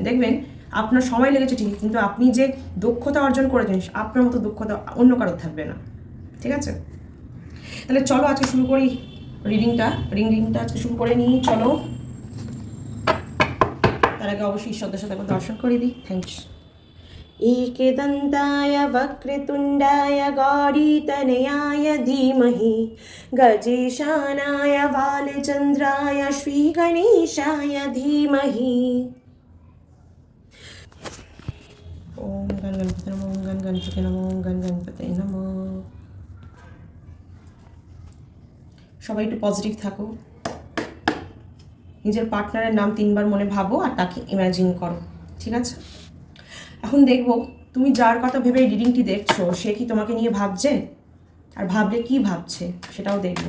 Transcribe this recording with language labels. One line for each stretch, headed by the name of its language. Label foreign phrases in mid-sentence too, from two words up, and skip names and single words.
Bangla: দেখবেন আপনার সময় লেগেছে ঠিক, কিন্তু আপনি যে দক্ষতা অর্জন করেছেন আপনার মতো দক্ষতা অন্য কারোর থাকবে না। ঠিক আছে, তাহলে চলো আজকে শুরু করি রিডিংটা আজকে শুরু করে নিই। চলো, তার আগে অবশ্যই ঈশ্বরদের সাথে একবার দর্শন করে দিই। থ্যাংকস।
Sanskrit: एकदन्ताय वक्रतुण्डाय गौरीतनयाय धीमहि गजेशानाय बालचन्द्राय श्रीगणेशाय धीमहि। ओम गण गणपते नमो, ओम गण गणपते नमो, ओम गण गणपते नमो।
Bangla: সবাই একটু পজিটিভ থাকো, নিজের পার্টনারের নাম 3 বার মনে ভাবো আর তাকে ইমাজিন করো। ঠিক আছে, এখন দেখবো তুমি যার কথা ভেবে রিডিংটি দেখছো সে কি তোমাকে নিয়ে ভাবছে, আর ভাবলে কি ভাবছে সেটাও দেখবো।